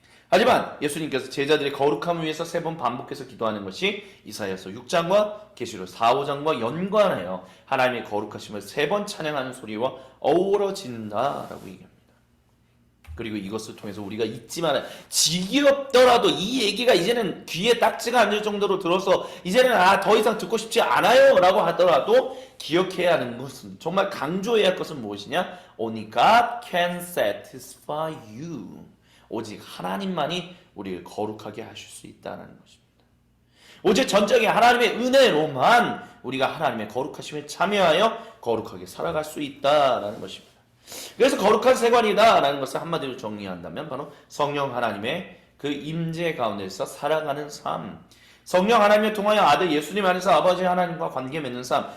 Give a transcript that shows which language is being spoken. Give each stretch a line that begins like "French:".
Korean: 하지만 예수님께서 제자들의 거룩함을 위해서 3번 반복해서 기도하는 것이 이사야서 6장과 계시록 4, 5장과 연관하여 하나님의 거룩하심을 3번 찬양하는 소리와 어우러진다라고 얘기합니다. 그리고 이것을 통해서 우리가 잊지 말아야 지겹더라도 이 얘기가 이제는 귀에 딱지가 앉을 정도로 들어서 이제는 더 이상 듣고 싶지 않아요 라고 하더라도 기억해야 하는 것은 정말 강조해야 할 것은 무엇이냐?
English: Only God can satisfy you.
Korean: 오직 하나님만이 우리를 거룩하게 하실 수 있다는 것입니다. 오직 전적인 하나님의 은혜로만 우리가 하나님의 거룩하심에 참여하여 거룩하게 살아갈 수 있다는 것입니다. 그래서 거룩한 생활이다라는 것을 한마디로 정리한다면 바로 성령 하나님의 그 임재 가운데서 살아가는 삶, 성령 하나님을 통하여 아들 예수님 안에서 아버지 하나님과 관계 맺는 삶.